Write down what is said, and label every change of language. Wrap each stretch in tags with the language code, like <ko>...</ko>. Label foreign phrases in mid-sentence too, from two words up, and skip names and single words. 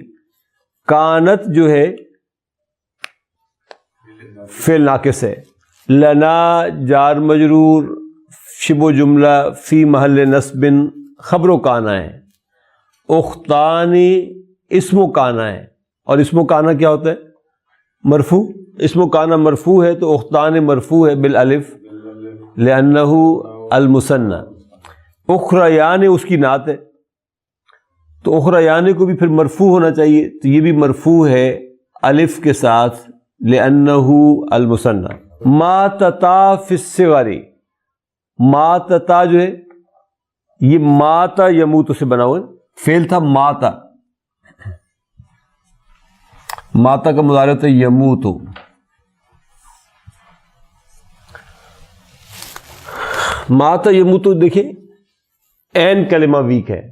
<ur>کانت جو ہے فعل ناقص ہے، لنا جار مجرور شبہ جملہ</ur> <ar>فی محل نصب</ar> <ur>خبر و کانا ہے. اختانی اسم و کانا ہے، اور اسم و کانا کیا ہوتا ہے؟ مرفوع. اسم و کانا مرفوع ہے تو اختان مرفوع ہے</ur> <ar>بالالف لأنہ المثنى.</ar> <ur>اخریان اس کی نعت ہے، تو اخریان کو بھی پھر مرفوع ہونا چاہیے، تو یہ بھی مرفوع ہے الف کے ساتھ</ur> <ar>لأنہ المثنى. ماتتا فی الصغر،</ar> <ur>ماتتا جو ہے یہ ماتا یموت سے بنا ہوا ہے، فعل تھا ماتا. ماتا کا مضارع ہے یموت. ماتا یموت دیکھیں این کلمہ ویک ہے.</ur>